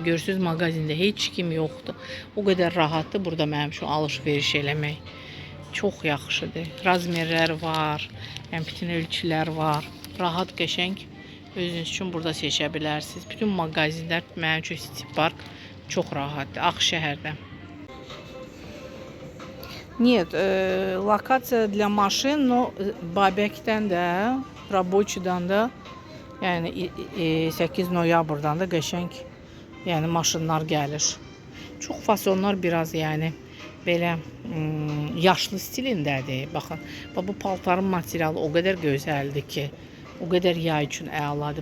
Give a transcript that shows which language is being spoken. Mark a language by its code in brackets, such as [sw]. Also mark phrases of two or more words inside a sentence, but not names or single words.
[az] Görürsünüz, mağazində heç kim yoxdur. O qədər rahatdır burada mənim üçün alış-veriş eləmək. Çox yaxşıdır. Razmerlər var, bütün ölçülər var. Rahat, qəşəng özünüz üçün burada seçə bilərsiniz. Bütün mağazinlər mənim üçün City Park çox rahatdır. Ağşəhərdə. [ru] Нет, локация для машин, но [az] Babəkdən də, Rabochidən də, yəni 8 noyabrdan da qəşəng, yəni maşınlar gəlir. Çox fasonlar biraz, yəni belə yaşlı stilindədir. Baxın, bu paltarın materialı o qədər gözəldir ki, o qədər yay üçün əladır.